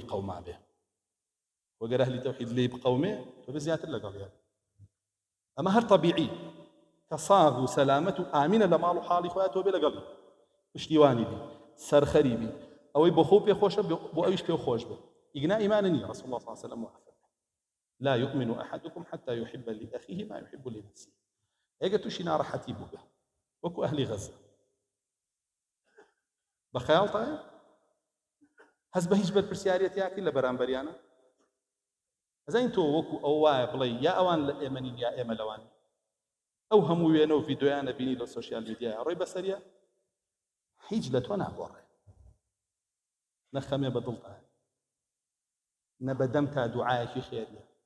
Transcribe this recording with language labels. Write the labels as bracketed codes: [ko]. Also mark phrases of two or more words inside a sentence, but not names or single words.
[ckb] قەوما بێ وەگەر ئەهلی تەوحید لێی بقەومێ تۆ بێ زیاتر لەگەڵیان ئەمە هەر طەبیعی کە ساغ و سەلامەت و ئامینە لە ماڵ و حاڵی خۆیان تۆ بێ لەگەڵی پشتیوانی بی سەرخەری بی ئەوەی بۆ خۆ پێ خۆشە بۆ ئەویش پێ خۆش بێ ئیگنا ئیمانە نییە [ar] رسول الله صلی الله عليه وسلم لا يؤمن أحدكم حتى يحب لأخيه ما يحب لنفسه [ckb] ئەگە تووشی ناڕەحەتی بووبێ وەکو ئەهلی غەزە بە خەیاڵتایە هەست بە هیچ بەرپرسیارەتیاکی لە بەرامبەریانە ئەزانین تۆ وەکو ئەو وایە بڵێ یا ئەوان لە ئێمە نین یا ئێمە لەوان ئەو هەموو وێنە و ڤیدۆیانە بینی لە [en] social media [ckb] ڕۆی بەسەریە هیچ لە تۆ ناگۆڕێ نەخەمێ بە دڵتایە نە بەدەم تا دوعایەکی خێریە